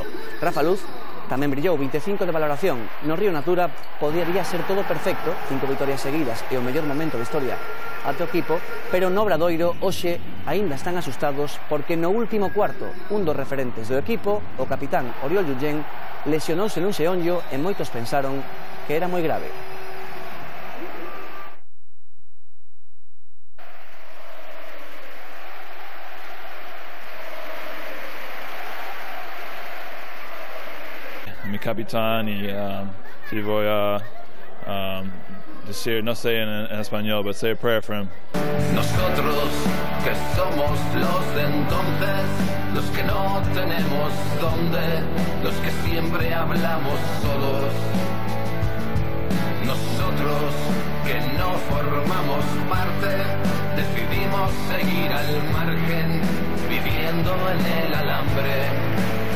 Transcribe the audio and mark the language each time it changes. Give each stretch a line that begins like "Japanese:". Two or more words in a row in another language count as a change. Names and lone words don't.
Galician: Rafa Luz tamén brillou, 25 de valoración. No Río Natura podría ser todo perfecto, 5 vitorias seguidas e o mellor momento da historia ate o equipo, pero no Obradoiro hoxe aínda están asustados porque no último cuarto un dos referentes do equipo, o capitán Oriol Junyen, lesionouse nun xeonllo e moitos pensaron que era moi grave.
Spanish: Mi capitán y si voy a decir, no sé en español, pero
English: say a prayer for him.
Spanish: Nosotros que somos los de entonces, los que no tenemos dónde, los que siempre hablamos solos. Nosotros que no formamos parte, decidimos seguir al margen, viviendo en el alambre.